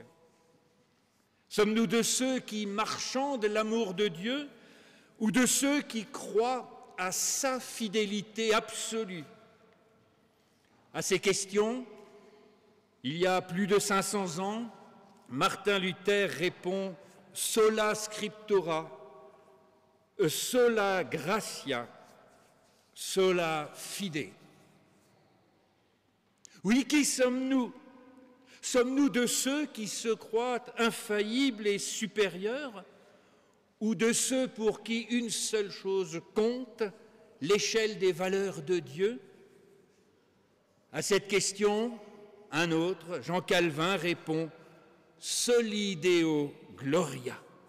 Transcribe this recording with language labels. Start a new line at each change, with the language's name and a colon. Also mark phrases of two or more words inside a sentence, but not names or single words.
French: Sommes-nous de ceux qui marchandent l'amour de Dieu ou de ceux qui croient à sa fidélité absolue? À ces questions, il y a plus de 500 ans, Martin Luther répond «
Latin: Sola scriptura, sola gratia, sola fide ».
French: Oui, qui sommes-nous? Sommes-nous de ceux qui se croient infaillibles et supérieurs ou de ceux pour qui une seule chose compte, l'échelle des valeurs de Dieu? À cette question, un autre, Jean Calvin, répond «
Latin: Soli Deo Gloria ».